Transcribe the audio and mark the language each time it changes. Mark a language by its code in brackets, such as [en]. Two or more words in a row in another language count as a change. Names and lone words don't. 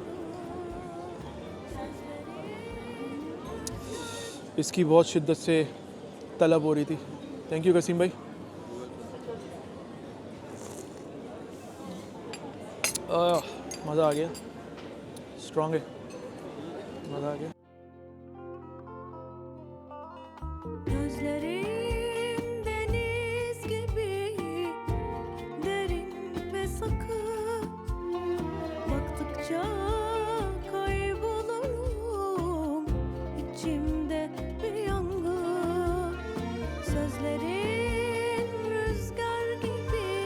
[ur] اس کی بہت شدت سے طلب ہو رہی تھی. [en] thank you [ur] قسیم بھائی. مزہ آ گیا، اسٹرانگ ہے، مزہ آ گیا. [tr] Gözlerin deniz gibi derin ve sakın baktıkça kaybolurum içimde bir yangın sözlerin rüzgar gibi